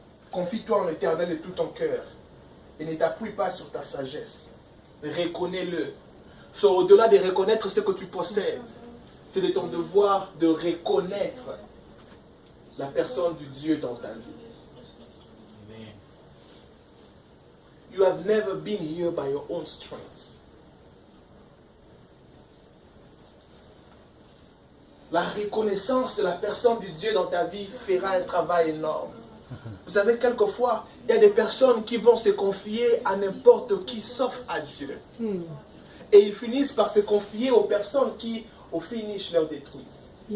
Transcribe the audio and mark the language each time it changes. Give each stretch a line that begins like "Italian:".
French: Confie-toi en l'Éternel de tout ton cœur et ne t'appuie pas sur ta sagesse. Reconnais-le. C'est au-delà de reconnaître ce que tu possèdes. C'est de ton devoir de reconnaître la personne du Dieu dans ta vie.
English: You have never been here by your own strength.
French: La reconnaissance de la personne du Dieu dans ta vie fera un travail énorme. Vous savez, quelquefois, il y a des personnes qui vont se confier à n'importe qui sauf à Dieu. Et ils finissent par se confier aux personnes qui, au finish, leur détruisent.